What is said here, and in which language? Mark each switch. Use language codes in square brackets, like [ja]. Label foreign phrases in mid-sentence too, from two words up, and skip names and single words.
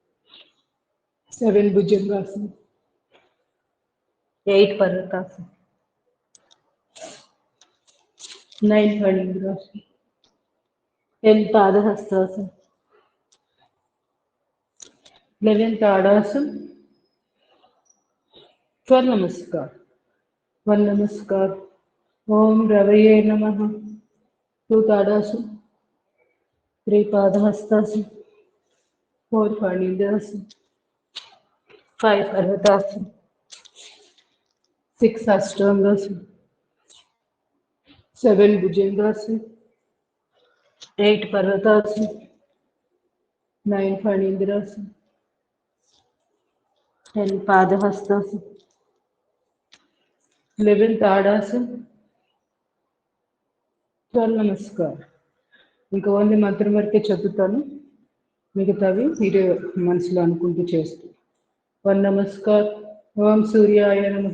[sa] 7 భుజంగాసన, 8 పర్వతాసన, 9 ఫణీంద్రాసన, 10 పాదహస్తాసన, 11 ताड़ासन, 12 नमस्कार. 1 नमस्कार. ओम रवये नमः. 2 ताड़ासन, 3 पादहस्तासन, 4 फणींद्रासन, 5 पर्वतासन, 6 अष्टांगासन, 7 भुजंगासन, 8 पर्वतासन, 9 फणींद्रासन, 10 पादहस्तासन, 11 ताड़ासन, 12 नमस्कार. [te] ఇంకా ఓన్లీ మంత్రం వరకే చెబుతాను, మిగతావి మీరే మనసులో అనుకుంటూ చేస్తూ. [sa] 1 నమస్కార్. ఓం సూర్యాయ నమః.